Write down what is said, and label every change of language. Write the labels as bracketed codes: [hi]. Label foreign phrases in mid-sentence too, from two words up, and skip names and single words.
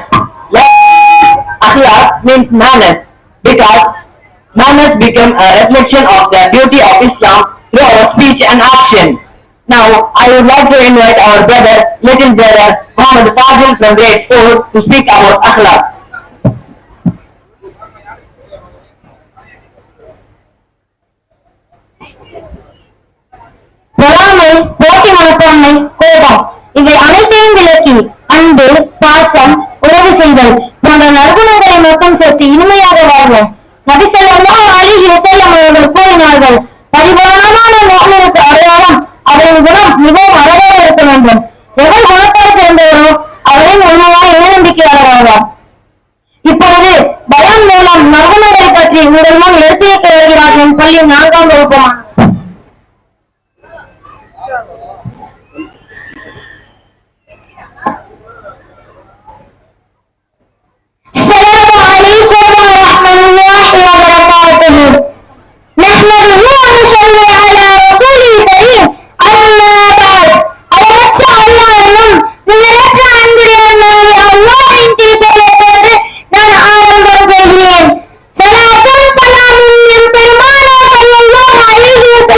[en] Akhlaq means manners because manners become a reflection of the beauty of Islam through our speech and action. Now, I would like to invite our brother, little brother, Muhammad Fazil from grade 4 to speak about akhlaq. [ta] பொறாமை, போட்டி மனப்பான்மை, கோபம் இவை அனைத்தையும் விலக்கி அன்பு, பாசம், உறவு செய்தல் போன்ற நற்குணங்களை மட்டும் சேர்த்து இனிமையாக வாழ்வோம். நபி [ar] صلى الله عليه وسلم [ta] அவர்கள் கூறினார்கள், பரிபூரணமான முஃமினுக்கு அடையாளம் அவரின் குணம் மிகவும் அழகாக இருக்க வேண்டும். எவர் குணத்தால் சிறந்தவரோ அவரின் உண்மையான இறைநம்பிக்கையாளராவார். இப்பொழுது பயான் மூலம் நற்குணங்களை பற்றி உங்கள் முன் எடுத்துரைக்க வருகிறார் என் பள்ளி 4ஆம் வகுப்பு மாணவர். [ar] السلام عليكم ورحمة الله وبركاته. نحمده ونصلي على رسوله الكريم. أما بعد, [ta] அளவற்ற அல்லாஹ்விடம் நிகரற்ற அன்புடையவனாகிய அல்லாஹ்வின் திருப்பெயரைக் கொண்டு நான் ஆரம்பம் செய்கிறேன். ஸலாத்தும் ஸலாமும் என் பெருமானார் [ar] صلى الله عليه